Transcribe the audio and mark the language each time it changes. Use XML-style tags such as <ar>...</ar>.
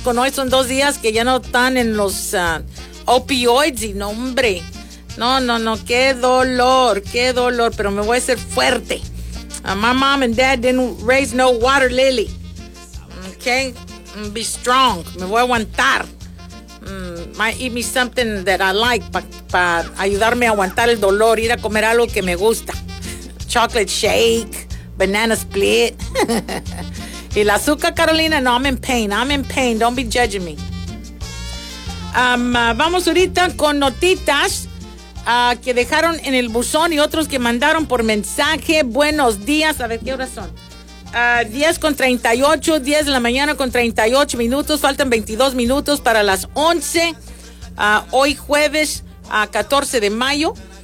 <es>Con hoy son 2 días que ya no están en los opioides y no, hombre. No, qué dolor, pero me voy a hacer fuerte.</es> <en>My mom and dad didn't raise no water lily. Okay, be strong,</en> <es>me voy a aguantar.</es> <en>Might eat me something that I like</en> <es>pa ayudarme a aguantar el dolor, ir a comer algo que me gusta.</es> <en>Chocolate shake, banana split.</en> <es>Y la azúcar,</es> <en>Carolina, no, I'm in pain, don't be judging me.</en> <es>Vamos ahorita con notitas que dejaron en el buzón y otros que mandaron por mensaje. Buenos días, a ver qué hora son. 10:38, 10 de la mañana con 38 minutos, faltan 22 minutos para las 11, hoy jueves 14 de mayo.</es>